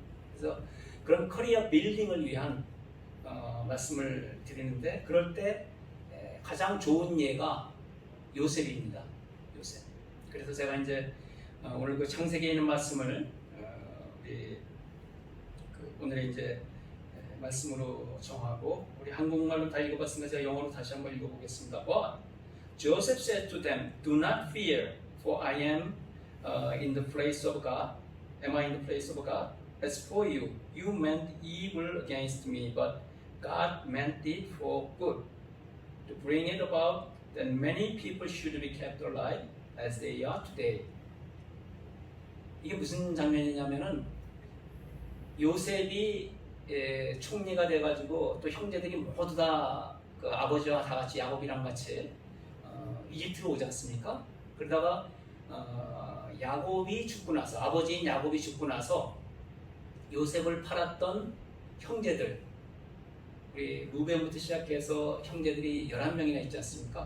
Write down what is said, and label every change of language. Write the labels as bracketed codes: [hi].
[ko] 그래서 그런 커리어 빌딩을 위한 말씀을 드리는데, 그럴 때 가장 좋은 예가 요셉입니다. 요셉. 그래서 제가 이제 오늘 창세기에 있는 말씀을 우리 오늘의 이제 말씀으로 정하고, 우리 한국말로 다 읽어봤으니까 제가 영어로 다시 한번 읽어보겠습니다. [en] But Joseph said to them, "Do not fear, for I am in the place of God. Am I in the place of God? As for you, you meant evil against me, but God meant it for good, to bring it about that many people should be kept alive as they are today." [ko] 이게 무슨 장면이냐면은, 요셉이 총리가 돼가지고 또 형제들이 모두 다 아버지와 다 같이 야곱이랑 같이 이집트로 오지 않습니까? 그러다가 야곱이 죽고 나서, 아버지인 야곱이 죽고 나서 요셉을 팔았던 형제들, 우리 루벤부터 시작해서 형제들이 11명이나 있지 않습니까?